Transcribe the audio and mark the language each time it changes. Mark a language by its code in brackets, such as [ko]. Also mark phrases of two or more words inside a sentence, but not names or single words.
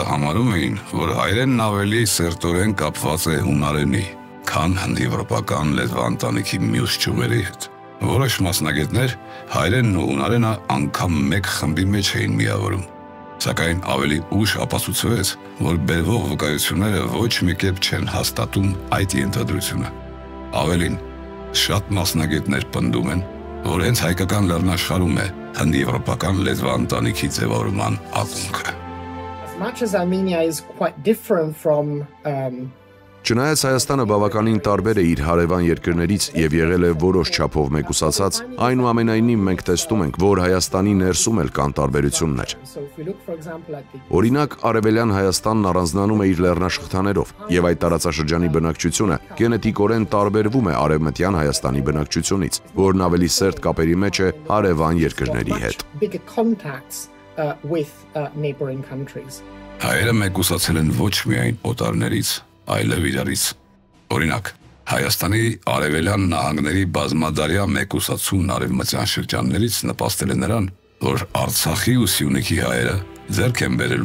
[hy] համարում էին, որ հայերենն ավելի սերտորեն կապված է հունարենի, քան հնդեվրոպական լեզվաընտանիքի մյուս ճյուղերի հետ։ Որոշ մասնագետներ հայերենն ու հունարենը անգամ մեկ խմբի մեջ էին միավորում, սակայն ավելի ուշ ապացուցվեց, որ բերվող վկայությունները ոչ մի կերպ չեն հաստատում այդ ենթադրությունը։ Ավելին, շատ մասնագետներ պնդում են, որ հենց հայկական լեռնաշխարհում է հնդեվրոպական լեզվաընտանիքի ձևավորման ակունքը։ [en] As much as Armenia is quite different from [hy] Չնայած Հայաստանը բավականին տարբեր է իր հարևան երկրներից եւ եղել է որոշ չափով մեկուսացած, այնուամենայնիվ մենք տեսնում ենք, որ Հայաստանի ներսում էլ կան տարբերություններ։ Օրինակ, արևելյան Հայաստանն առանձնանում է իր լեռնաշղթաներով, եւ այդ տարածաշրջանի բնակչությունը գենետիկորեն տարբերվում է արևմտյան Հայաստանի բնակչությունից, որն ավելի սերտ կապերի մեջ է հարևան երկրների հետ։ [en] with neighboring countries. [hy] Հայերը մեկուսացել են ոչ միայն օտարներից, այլև իրարից։ Օրինակ, Հայաստանի արևելյան նահանգների բազմադարյա մեկուսացումն արևմտյան շրջաններից նպաստել է նրան, որ Արցախի ու Սյունիքի հայերը ձեռք են բերել